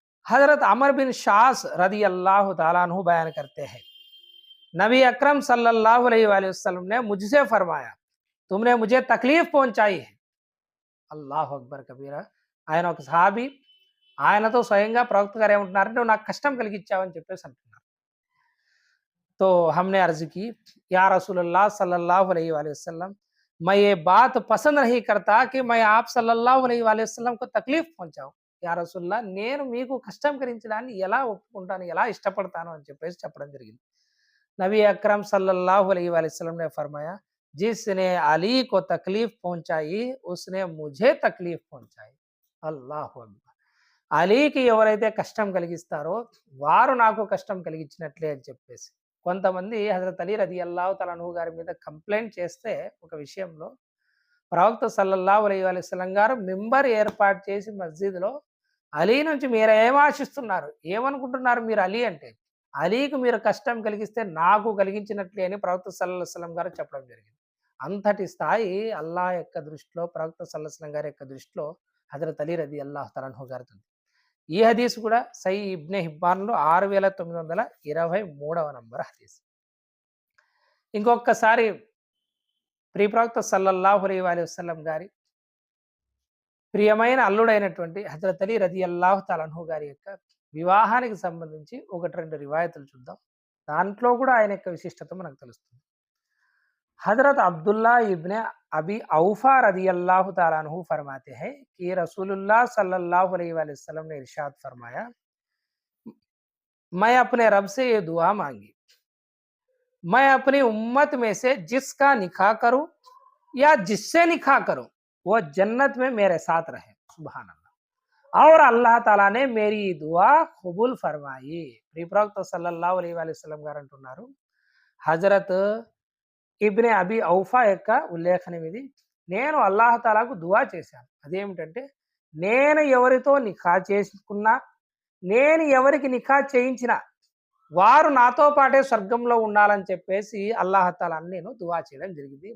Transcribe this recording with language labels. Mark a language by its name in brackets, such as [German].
[Hindi] हज़रत अमर बिन शास रज़ी अल्लाह ताला अन्हु बयान करते हैं, नबी अकरम सल्लल्लाहु अलैहि वसल्लम ने मुझसे फरमाया, तुमने मुझे तकलीफ पहुंचाई है। अल्लाह अकबर कबीरा। [Telugu] ఆయన ఒక సహాబీ ఆయనతో స్వయంగా ప్రవక్త గారు ఏమంటున్నారు, "నువ్వు నాకు కష్టం కలిగించావని" చెప్పేసి అంటున్నారు. [Hindi] तो हमने अर्ज़ की, या रसूलल्लाह सल्लल्लाहु अलैहि वसल्लम, मैं ये बात पसंद नहीं करता कि मैं आप सल्लल्लाहु अलैहि वसल्लम को तकलीफ पहुँचाऊँ. [Telugu] యా రసూలుల్లా నేను మీకు కష్టం కలిగించడాన్ని ఎలా ఒప్పుకుంటాను, ఎలా ఇష్టపడతాను అని చెప్పేసి చెప్పడం జరిగింది. [Hindi] नबी अकरम सल्लल्लाहु अलैहि वसल्लम ने फरमाया, जिसने अली को तकलीफ पहुंचाई उसने मुझे तकलीफ पहुंचाई. [Arabic] అల్లాహు అక్బర్. [Telugu] అలీకి ఎవరైతే కష్టం కలిగిస్తారో వారు నాకు కష్టం కలిగించినట్లే అని చెప్పేసి. కొంతమంది హజరత్ అలీ రదియల్లాహు తఆలా అన్హు గారి మీద కంప్లెయింట్ చేస్తే ఒక విషయంలో, ప్రవక్త సల్లల్లాహు అలైహి వసల్లం గారు మింబర్ ఏర్పాటు చేసి మస్జిద్‌లో, అలీ నుంచి మీరేం ఆశిస్తున్నారు? ఏమనుకుంటున్నారు మీరు అలీ అంటే? అలీకి మీరు కష్టం కలిగిస్తే నాకు కలిగించినట్లే అని ప్రవక్త సల్లల్లాహు అలైహి వసల్లం గారు చెప్పడం జరిగింది. అంతటి స్థాయి అల్లాహ్ యొక్క దృష్టిలో, ప్రవక్త సల్లల్లాహు అలైహి వసల్లం గారి యొక్క దృష్టిలో హజరత్ అలీ రదియల్లాహు తఆలా అన్హు గారిది. ఈ హదీస్ కూడా సహీ ఇబ్నే హిబ్బాన్‌లో 6923వ నంబర్ హదీస్. ఇంకొకసారి ప్రవక్త సల్లల్లాహు అలైహి వసల్లం గారి ప్రియమైన అల్లుడైనటువంటి హజరత్ అలీ రదియల్లాహు తఆలా అన్హు గారి యొక్క వివాహానికి సంబంధించి 1, 2 రివాయతులు చూద్దాం. దాంట్లో కూడా ఆయన యొక్క విశిష్టత మనకు తెలుస్తుంది. [Hindi] హజరత్ అబ్దుల్లా ఇబ్నే अभी औफा रदी अल्लाह ताला अन्हु फरमाते हैं कि रसूलुल्लाह सल्लल्लाहु अलैहि वसल्लम ने इरशाद फरमाया, मैं अपने रब से ये दुआ मांगी, मैं अपनी उम्मत में से जिसका निकाह करूं या जिससे निकाह करूं वो जन्नत में मेरे साथ रहे. सुभान अल्लाह. और अल्लाह ताला ने मेरी दुआ कबूल फरमाई. [Telugu] प्रवक्ता सल्लल्लाहु अलैहि वसल्लम గారు అంటున్నారు, హజరత్ ఇబ్నే అబీ ఔఫా యొక్క ఉల్లేఖనం ఇది. నేను అల్లాహ్ తాలాకు దువా చేశాను. అదేమిటంటే, నేను ఎవరితో నిఖా చేసుకున్నా, నేను ఎవరికి నిఖా చేయించినా వారు నాతో పాటే స్వర్గంలో ఉండాలని చెప్పేసి అల్లాహ్ తాలా నేను దువా చేయడం జరిగింది.